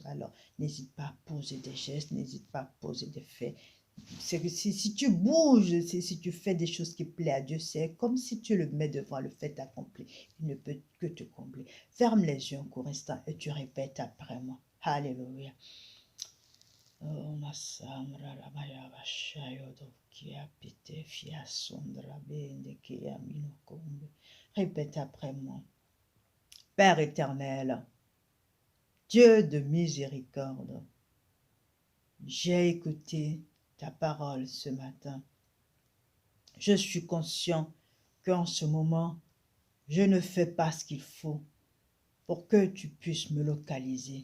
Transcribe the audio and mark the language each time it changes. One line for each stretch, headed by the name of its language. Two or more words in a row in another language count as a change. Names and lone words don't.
French: Alors, n'hésite pas à poser des gestes, n'hésite pas à poser des faits. C'est que si tu bouges, si tu fais des choses qui plaisent à Dieu, c'est comme si tu le mets devant le fait accompli. Il ne peut que te combler. Ferme les yeux un court instant et tu répètes après moi. Alléluia. Oh, Masamra Rabaya Vashayodo Kia Pite Fia Sondra Bende Kia Minokombe. Répète après moi. Père éternel, Dieu de miséricorde, j'ai écouté ta parole ce matin. Je suis conscient qu'en ce moment, je ne fais pas ce qu'il faut pour que tu puisses me localiser.